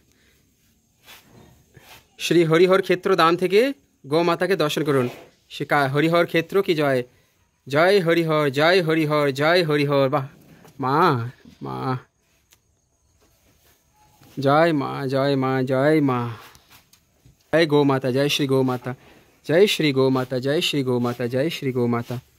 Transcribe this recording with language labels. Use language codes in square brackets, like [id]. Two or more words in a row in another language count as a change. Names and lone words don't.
[bn] শ্রী হরিহর ক্ষেত্র ধাম থেকে গোমাতাকে দর্শন করুন। শ্রী হরিহর ক্ষেত্র কি জয়, জয় হরিহর জয় হরিহর জয় হরিহর। বাহ মা, মা জয় মা, জয় মা, জয় মা। [hi] जय गौ माता, जय श्री गौ माता, जय श्री गौ माता, जय श्री गौ माता, जय श्री गौ माता।